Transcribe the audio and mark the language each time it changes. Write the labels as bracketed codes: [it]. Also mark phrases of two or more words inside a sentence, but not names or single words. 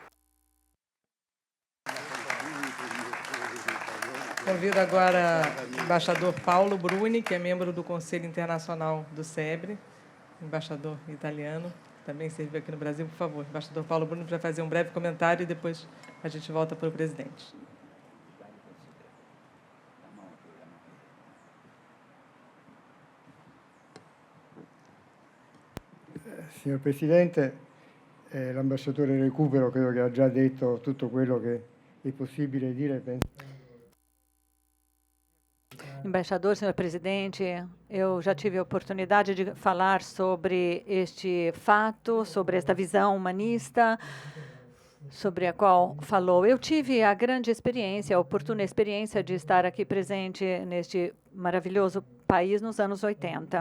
[pt] Convido agora o embaixador Paulo Bruni, que é membro do Conselho Internacional do SEBRE, embaixador italiano, também serviu aqui no Brasil. Por favor, embaixador Paulo Bruni, para fazer um breve comentário e depois a gente volta para o presidente. [it] Signor Presidente, l'ambasciatore Recupero credo che ha già detto tutto quello che è possibile dire e pensare. [pt] Embaixador, senhor presidente, eu já tive a oportunidade de falar sobre este fato, sobre esta visão humanista, sobre a qual falou. Eu tive a grande experiência, a oportuna experiência de estar aqui presente neste maravilhoso país nos anos 80.